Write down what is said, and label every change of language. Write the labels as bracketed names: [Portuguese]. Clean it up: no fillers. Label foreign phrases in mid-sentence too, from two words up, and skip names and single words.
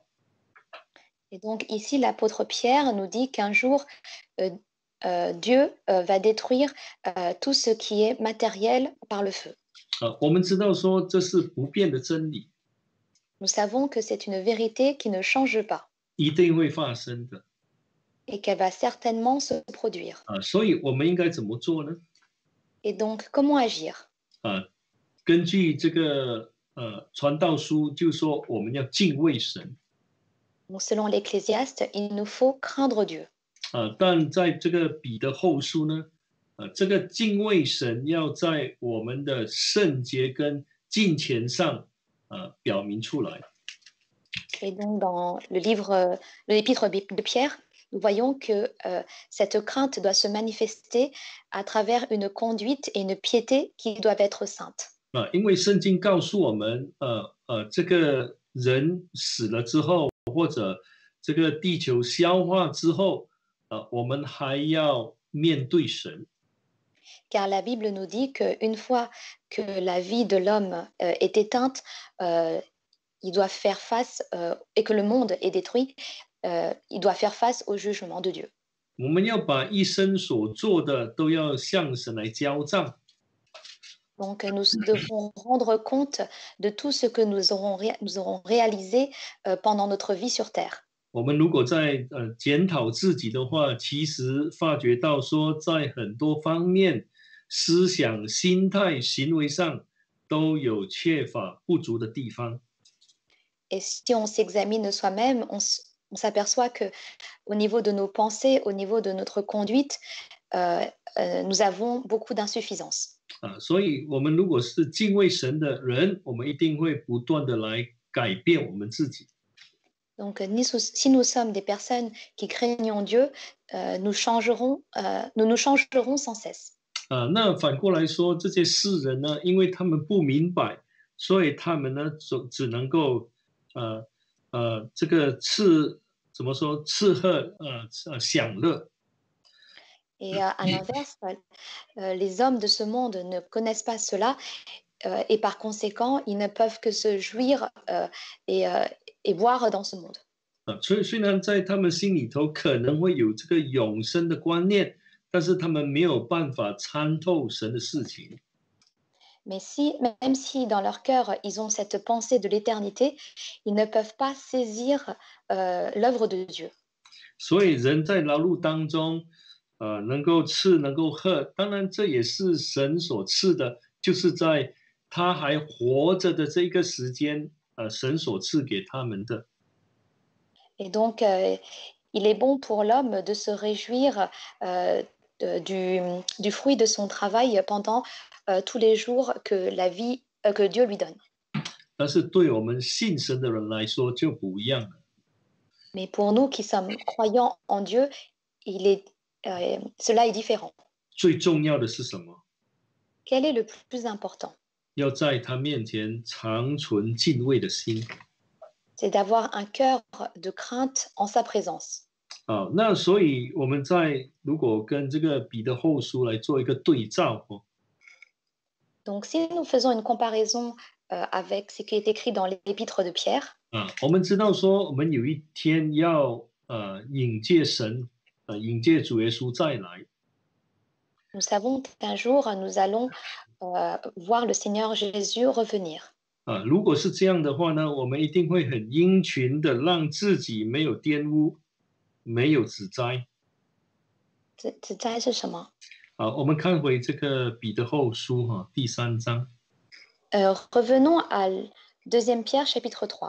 [French] Et donc ici, l'apôtre Pierre nous dit qu'un jour, Dieu va détruire tout ce qui est matériel par le feu. [Chinese] 我们知道说这是不变的真理， [French] Nous savons que c'est une vérité qui ne change pas [Chinese] 一定会发生的。 [French] et qu'elle va certainement se produire. [Chinese] 所以我们应该怎么做呢？ [French] Et donc, comment agir? [Chinese] 根据这个传道书就说我们要敬畏神。 [French] Donc, selon l'Ecclésiaste, il nous faut craindre Dieu. [Chinese] 但在这个彼得后书呢，这个敬畏神要在我们的圣洁跟敬虔上表明出来。 [French] Et donc, dans l'épître de Pierre, nous voyons que cette crainte doit se manifester à travers une conduite et une piété qui doivent être saintes. [Chinese] 因为圣经告诉我们，这个人死了之后，或者这个地球消化之后，我们还要面对神。 [French] Car la Bible nous dit qu'une fois que la vie de l'homme est éteinte, il doit faire face, et que le monde est détruit, il doit faire face au jugement de Dieu. [Chinese] 我们要把一生所做的都要向神来交账。 [French] Donc, nous devons rendre compte de tout ce que nous aurons réalisé pendant notre vie sur terre. [Chinese] 我们如果在检讨自己的话，其实发觉到说，在很多方面，思想、心态、行为上都有缺乏不足的地方。 [French] Et si on s'examine soi-même, on s'aperçoit que au niveau de nos pensées, au niveau de notre conduite, nous avons beaucoup d'insuffisances. [Chinese] 所以我们如果是敬畏神的人，我们一定会不断的来改变我们自己。 [French] Donc, si nous sommes des personnes qui craignons Dieu, nous nous changerons sans cesse. [Chinese] 那反过来说，这些世人呢，因为他们不明白，所以他们呢，只能够这个怎么说吃喝享乐。 [French] Et à l'inverse, les hommes de ce monde ne connaissent pas cela et par conséquent, ils ne peuvent que se jouir et boire dans ce monde. [Chinese] 虽然在他们心里头可能会有这个永生的观念，但是他们没有办法参透神的事情。 [French] Mais même si dans leur cœur, ils ont cette pensée de l'éternité, ils ne peuvent pas saisir l'œuvre de Dieu. [Chinese] 所以人在劳碌当中，能够吃，能够喝，当然这也是神所赐的，就是在他还活着的这个时间，神所赐给他们的。 [French] Et donc, il est bon pour l'homme de se réjouir du fruit de son travail pendant tous les jours que Dieu lui donne. [Chinese] 但是对我们信神的人来说就不一样了。 [French] Mais pour nous qui sommes croyants en Dieu, cela est différent. [Chinese] 最重要的是什么？ [French] Quel est le plus important? [Chinese] 要在他面前常存敬畏的心。 [French] C'est d'avoir un cœur de crainte en sa présence. [Chinese] 那所以我们如果跟这个彼得后书来做一个对照 [French] Donc, si nous faisons une comparaison avec ce qui est écrit dans l'épître de Pierre, [Chinese] 我们知道说我们有一天要迎接神，迎接主耶稣再来。 [French] nous savons qu'un jour nous allons voir le Seigneur Jésus revenir. [Chinese] 如果是这样的话呢，我们一定会很殷勤的让自己没有玷污，没有指摘。指摘是什么？我们看回这个彼得后书第3章。 [French] Revenons à 2 Pierre chapitre 3.